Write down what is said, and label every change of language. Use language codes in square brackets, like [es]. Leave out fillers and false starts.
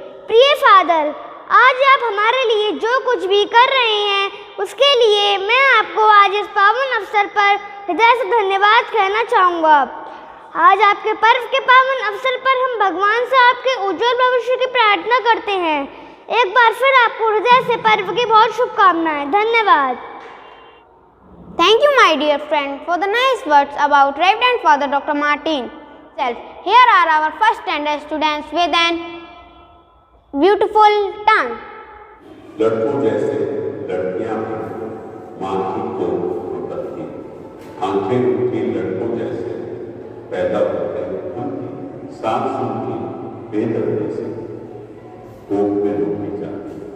[hi] प्रिय फादर, आज आप हमारे लिए जो कुछ भी कर रहे हैं उसके लिए मैं आपको आज इस पावन अवसर पर हृदय से धन्यवाद कहना चाहूँगा। आज आपके पर्व के पावन अवसर पर हम भगवान से आपके उज्जवल भविष्य की प्रार्थना करते हैं। एक बार फिर आपको हृदय से पर्व की बहुत शुभकामनाएं। धन्यवाद। [en] Thank you, my dear friend, for the nice words about Reverend Father Dr. Martin. Here are our first standard students with an beautiful tongue. [hi] लड़कों जैसे लड़कियां भी माँ की कोख में पलती, आंखें उनकी लड़कों जैसे पैदा होते उनकी, सांस उनकी बेदर्दी से कोख में डूबी जाती।